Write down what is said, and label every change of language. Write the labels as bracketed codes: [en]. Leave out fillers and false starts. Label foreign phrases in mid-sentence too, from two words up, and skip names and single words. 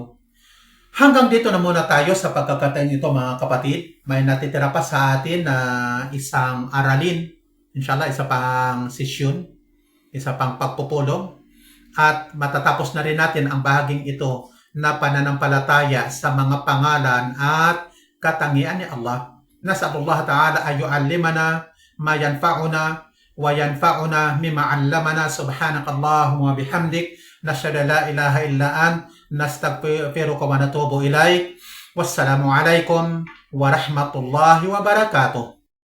[tl] Hanggang dito na muna tayo sa pagkakataon ito mga kapatid. May natitira pa sa atin na isang aralin. Inshallah, isa pang sesyon, isa pang pagpupulong. At matatapos na rin natin ang bahaging ito na pananampalataya sa mga pangalan at katangian ni Allah. [ar] نسأل الله تعالى أن يعلمنا ما ينفعنا وينفعنا مما علمنا. سبحانك اللهم وبحمدك، نشهد أن لا إله إلا أنت، نستغفرك ونتوب إليك. والسلام عليكم ورحمة الله وبركاته.